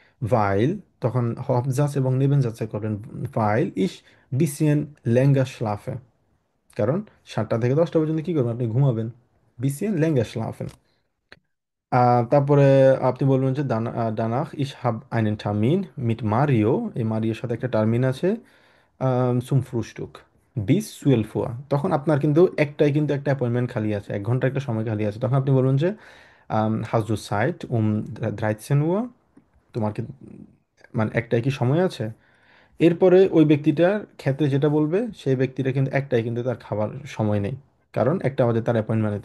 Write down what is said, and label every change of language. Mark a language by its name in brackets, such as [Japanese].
[Bangla] Weil, তখন Hauptsatz এবং Nebensätze করবেন। [German] Weil ich bisschen länger schlafe. [Bangla] কারণ 7টা থেকে 10টা পর্যন্ত কি করবেন, আপনি ঘুমাবেন। [German] Bisschen länger schlafen. [Bangla] তারপরে আপনি বলবেন যে [German] danach ich habe einen Termin mit Mario, [Bangla] এই মারিওর সাথে একটা টার্মিন আছে, [German] zum Frühstück bis 12 Uhr। [Bangla] তখন আপনার কিন্তু একটাই কিন্তু একটা অ্যাপয়েন্টমেন্ট খালি আছে, 1 ঘন্টা একটা সময় খালি আছে। তখন আপনি বলবেন যে [German] hast du Zeit um 13 Uhr, [Bangla] তোমার কি মানে একটাই কি সময় আছে। এরপরে ওই ব্যক্তিটার ক্ষেত্রে যেটা বলবে, সেই ব্যক্তিটা কিন্তু একটাই কিন্তু তার খাবার সময় নেই, কারণ 1টা বাজে তার অ্যাপয়েন্টমেন্ট নেই।